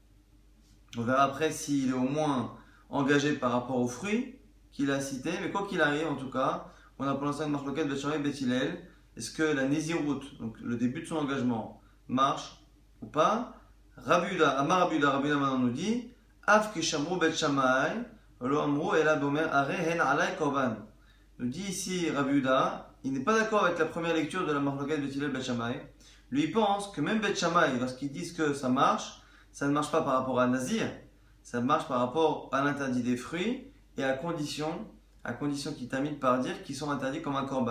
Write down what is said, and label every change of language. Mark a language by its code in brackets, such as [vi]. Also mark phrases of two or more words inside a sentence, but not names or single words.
[fr] On verra après s'il est au moins engagé par rapport aux fruits qu'il a cités, mais quoi qu'il arrive, en tout cas, on a pour l'instant une marloquette, Bet Shammai et Bet Hillel. Est-ce que la Nézirut, donc le début de son engagement, marche ou pas? [he] Rabbi Yuda [fr] maintenant nous dit [he] אף כשאמרו בית שמאי, לא אמרו אלא באומר הרי הן עלי קרבן. [fr] Nous dit ici Rabbi Yuda, il n'est pas d'accord avec la première lecture de la marloquette Bet Hillel Bet Shammai. Lui, il pense que même Bet Shammai, lorsqu'ils disent que ça ne marche pas par rapport à Nazir, ça marche par rapport à l'interdit des fruits et à condition qu'il termine par dire qu'ils sont interdits comme un korban.